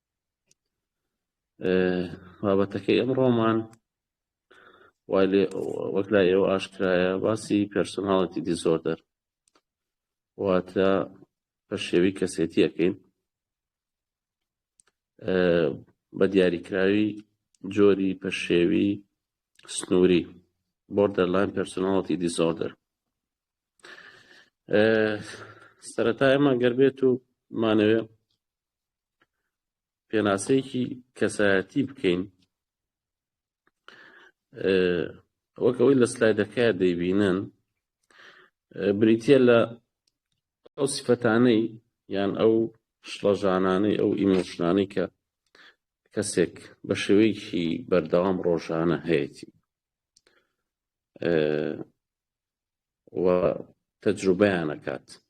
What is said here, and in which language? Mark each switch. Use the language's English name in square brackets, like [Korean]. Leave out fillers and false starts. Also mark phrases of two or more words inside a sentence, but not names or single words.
[Central Kurdish] بابەتەکەی ئەمڕۆمان وەک لای ئێوە ئاشکرایە باسی [English] personality disorder [Central Kurdish] واتە پەشێوی کەسێتی ئەەکەین بە دیاریکراوی جۆری پەشێوی سنووری [English] borderline personality disorder. [Central Kurdish] سەرەتا ئێمە گەر بێت و مانەوێ پێناسەیەکی کەسایەتی بکەین، وەک ئەوەی لە سلایدەکەیە دەیبینن، بریتیە لە ئەو سیفەتانەی یان ئەو شڵەژانانەی ئەو ئیمۆشنانەی کە کەسێک بە شێوەیەکی بەردەوام ڕۆژانە هەیەی و تەجروبەیان ئەکات.